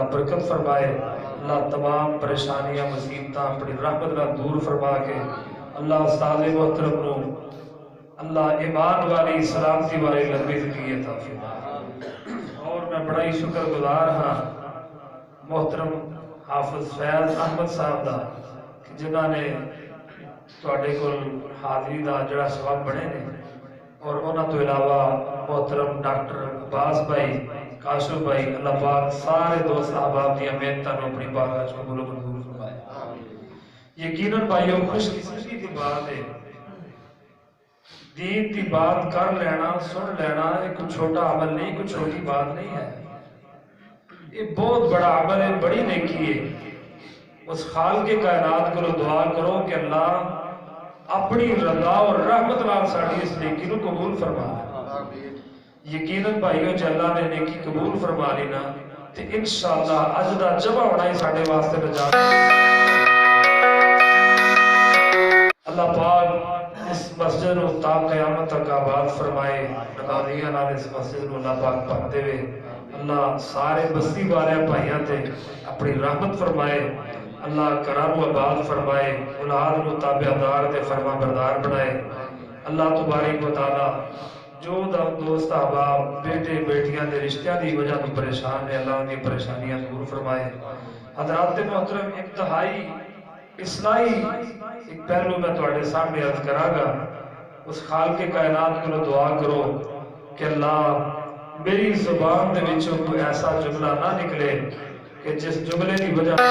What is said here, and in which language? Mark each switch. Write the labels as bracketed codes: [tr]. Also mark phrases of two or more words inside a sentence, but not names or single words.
[pa] برکت فرمائے اللہ تمام پریشانیاں مصیبتاں اپنی رحمت نال دور فرما کے اللہ استاد محترم نو اللہ ایمان والی سلامتی والی لمبی زندگی عطا فرمائے اور میں بڑا ہی شکر گزار ہاں محترم حافظ فیض احمد صاحب دا جنہاں نے تواڈے کول حاضری دا جڑا سبب بنے نے اور انہاں تو علاوہ محترم ڈاکٹر عباس بھائی کاشف بھائی اللہ پاک سارے دوست احباب دی محنتاں نو اپنی بارگاہ وچ قبول منظور فرمائے یقیناً بھائیو خوش قسمتی دی بات ہے دین دی بات کر لینا سن لینا [ur] یہ کوئی چھوٹا عمل نہیں کوئی چھوٹی بات نہیں ہے یہ بہت بڑا عمل ہے بڑی نیکی ہے اس خالق کے کائنات کو دعا کرو کہ [pa] اللہ اپنی رضا اور رحمت نال ساڈی اس نیکی نو قبول فرما یقیناً بھائیو جے اللہ نے نیکی قبول فرما لینا تے انشاءاللہ اج دا جمع ہونا ہی ساڈے واسطے نجات مسجد نو تا قیامت تک آباد فرمائے نمازیاں نال اس مسجد نو اللہ پاک بھر دے اللہ سارے بستی والے بھائیاں تے اپنی رحمت فرمائے اللہ گھراں نو آباد فرمائے اولاد نو تابعدار تے فرما بردار بنائے [ar] اللہ تبارک و [pa] تعالی جو دوست احباب بیٹے بیٹیاں دے رشتیاں دی وجہ تو پریشان ہے [ur] اللہ ان کی پریشانیاں [pa] دور فرمائے حضرات محترم انتہائی اصلاحی ایک پہلو میں تواڈے سامنے عرض کراں گا [ur] اس خالق کائنات کو دعا کرو کہ [pa] اللہ میری زبان دے وچوں کوئی ایسا جملہ نہ نکلے [ur] کہ جس جملے کی وجہ